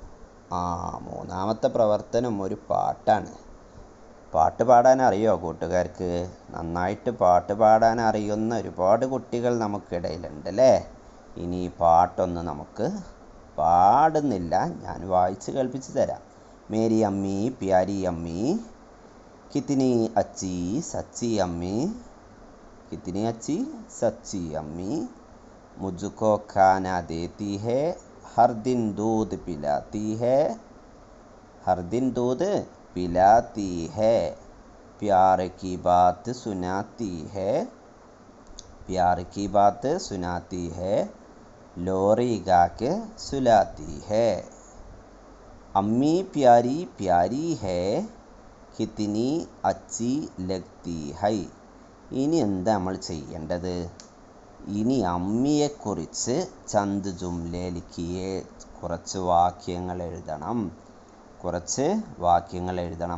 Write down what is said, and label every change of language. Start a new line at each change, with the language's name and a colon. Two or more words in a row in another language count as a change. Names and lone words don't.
Malayalam: മൂന്നാമത്തെ പ്രവർത്തനം ഒരു പാട്ടാണ്. പാട്ട് പാടാൻ അറിയോ കൂട്ടുകാർക്ക്? നന്നായിട്ട് പാട്ട് പാടാൻ അറിയുന്ന ഒരുപാട് കുട്ടികൾ നമുക്കിടയിലുണ്ട് അല്ലേ. ഇനി ഈ പാട്ടൊന്ന് നമുക്ക് പാടുന്നില്ല, ഞാൻ വായിച്ച് കേൾപ്പിച്ച് തരാം.
Hindi: मेरी अम्मी प्यारी अम्मी കിतनी अच्छी सच्ची अम्मी, कितनी अच्छी सच्ची अम्मी, मुझको खाना देती है, हर दिन दूध पिलाती है, हर दिन दूध पिलाती है, प्यार की बात सुनाती है, प्यार की बात सुनाती है, लोरी गा के सुलाती है, अम्मी प्यारी प्यारी है, कितनी अच्छी लगती है.
Malayalam: ഇനി എന്താ നമ്മൾ ചെയ്യേണ്ടത്? ഇനി അമ്മിയെക്കുറിച്ച്
Hindi: चंद जुमले लिखिए,
Malayalam: കുറച്ച് വാക്യങ്ങൾ എഴുതണം. കുറച്ച് വാക്യങ്ങൾ എഴുതണം.